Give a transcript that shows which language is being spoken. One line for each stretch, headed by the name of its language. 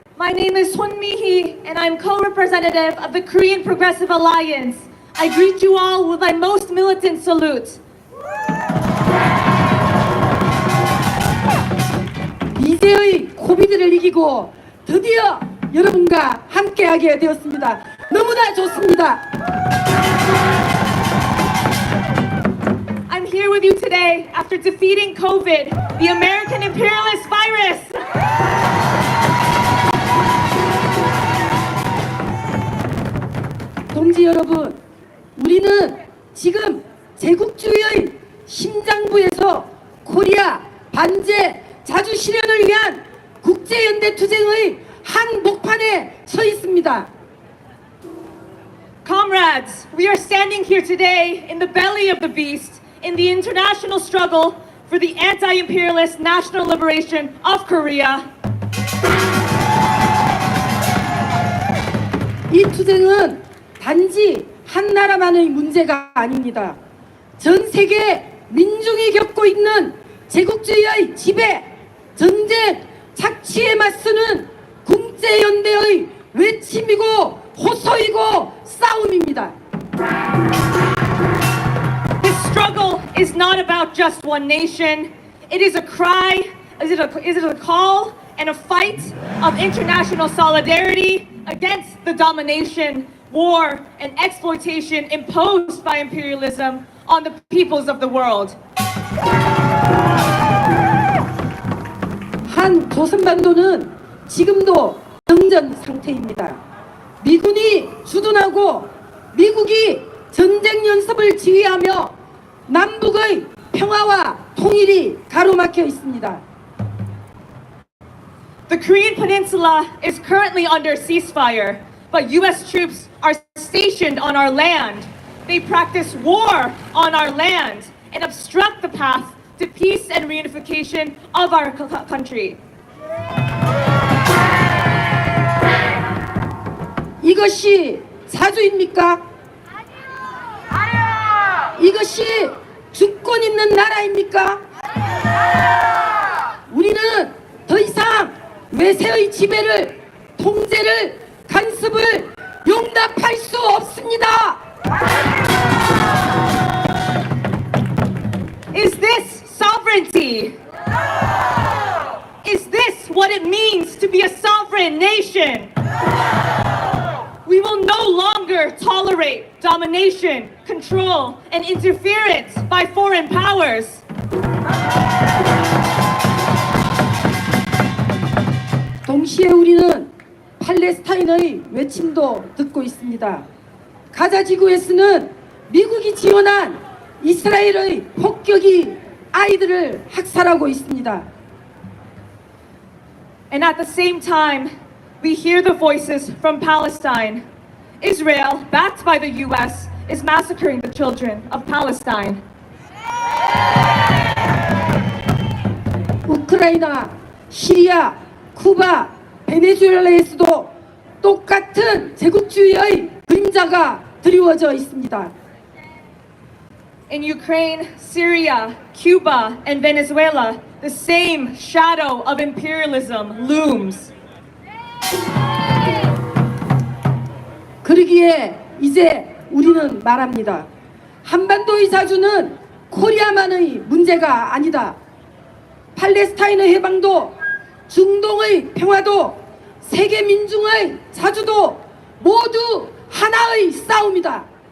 English: My name is Son Mi-hee, and I'm co-representative of the Korean Progressive Alliance. I greet you all with my most militant salute.
Korean: 이제의 코비드를 이기고 드디어 여러분과 함께하게 되었습니다. 너무나 좋습니다.
English: I'm here with you today after defeating COVID, the American imperialist virus.
Korean: 동지 여러분, 우리는 지금 제국주의의 심장부에서 코리아 반제 자주 실현을 위한 국제연대 투쟁의 한 목판에 서 있습니다.
English: Comrades, we are standing here today in the belly of the beast in the international struggle for the anti-imperialist national liberation of Korea.
Korean: 이 투쟁은 단지 한 나라만의 문제가 아닙니다. 전 세계 민중이 겪고 있는 제국주의의 지배, 전쟁, 착취에 맞서는 국제연대의 외침이고 호소이고 싸움입니다.
English: This struggle is not about just one nation. It is a cry, is it a call and a fight of international solidarity against the domination, war, and exploitation imposed by imperialism on the peoples of the world.
Korean: 한 조선반도는 지금도 정전 상태입니다. 미군이 주둔하고 미국이 전쟁 연습을 지휘하며 남북의 평화와 통일이 가로막혀 있습니다.
English: The Korean Peninsula is currently under ceasefire, but U.S. troops are stationed on our land. They practice war on our land and obstruct the path to peace and reunification of our country.
Korean: 이것이 자주입니까? 이것이 주권 있는 나라입니까? 우리는 더 이상 외세의 지배를, 통제를, 간섭을 용납할 수 없습니다.
English: Is this sovereignty? Is this what it means to be a sovereign nation? We will no longer tolerate domination, control, and interference by foreign powers.
Korean: 동시에 우리는 팔레스타인의 외침도 듣고 있습니다. 가자 지구에서는 미국이 지원한 이스라엘의 폭격이 아이들을 학살하고 있습니다.
English: And at the same time, we hear the voices from Palestine. Israel, backed by the US, is massacring the children of Palestine.
Korean: 우크라이나, 시리아, 쿠바, 베네수엘라에서도 똑같은 제국주의의 그림자가 드리워져 있습니다.
English: In Ukraine, Syria, Cuba, and Venezuela, the same shadow of imperialism looms.
Korean: 그러기에 이제 우리는 말합니다. 한반도의 자주는 코리아만의 문제가 아니다. 팔레스타인의 해방도, 중동의 평화도, 세계 민중의 자주도 모두 하나의 싸움이다.